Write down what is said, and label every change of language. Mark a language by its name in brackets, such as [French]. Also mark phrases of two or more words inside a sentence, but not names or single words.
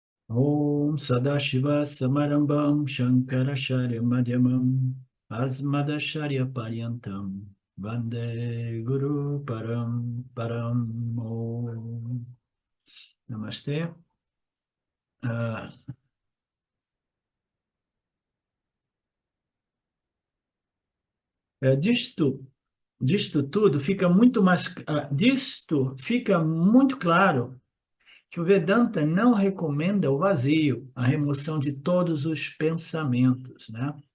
[Sanskrit] ॐ सदाशिव समारम्भां शङ्कराचार्य मध्यमां अस्मदाचार्य पर्यन्तां वन्दे गुरु परम् परम् ॐ. [Portuguese] Namastê. Ah, disto tudo fica muito mais, disto fica muito claro que o Vedanta não recomenda o vazio, a remoção de todos os pensamentos, né?